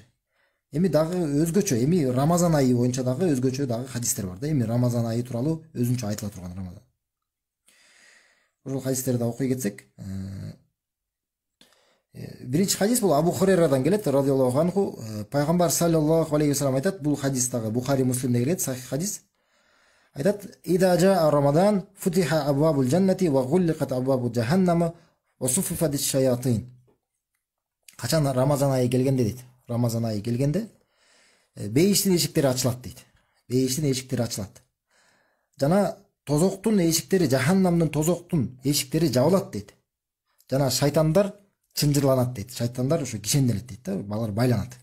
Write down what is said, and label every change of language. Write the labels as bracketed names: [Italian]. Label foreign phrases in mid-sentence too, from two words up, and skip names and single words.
[Kyrgyz] Эми дагы өзгөчө, эми Рамазан айы боюнча дагы өзгөчө дагы хадистер бар да. Эми Рамазан айы тууралуу өзүнчө айтыла турган Рамазан. Ошол хадистерди окуй кетсек, биринчи хадис бул Абу Хурайрадан келет, [Arabic] رضي الله عنه. [Kyrgyz] Пайгамбар [Arabic] صلى الله عليه وسلم [Kyrgyz] айтат, бул хадис дагы Бухари, Муслимде келет, сахих хадис. [Arabic] Айтат: "إذا جاء رمضان، فتحت أبواب الجنة وغلقت أبواب جهنم وصفدت الشياطين." [Kyrgyz] Качан Рамазан айы келгенде дейт. Рамазан айы келгенде бейиштин эшиктери ачылат дейт. Бейиштин эшиктери ачылат. Жана тозоктун эшиктери, жаханнамдын тозоктун эшиктери жабылат дейт. Жана шайтандар чынжырланат дейт. Шайтандар ошо кишенделет дейт да, алар байланат.